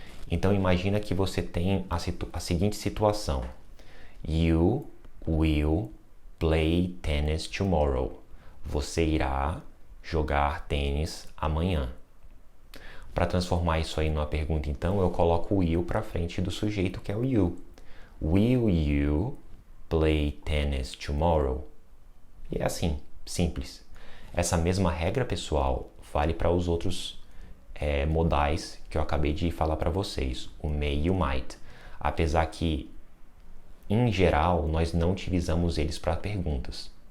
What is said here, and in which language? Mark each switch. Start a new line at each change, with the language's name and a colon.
Portuguese: Então, imagina que você tem a seguinte situação:
English: You will play tennis tomorrow.
Portuguese: Você irá jogar tênis amanhã. Para transformar isso aí numa pergunta, então, eu coloco o will para frente do sujeito, que é o you.
English: Will you play tennis tomorrow?
Portuguese: E é assim, simples. Essa mesma regra, pessoal, vale para os outros modais que eu acabei de falar para vocês, o may e o might. Apesar que, em geral, nós não utilizamos eles para perguntas.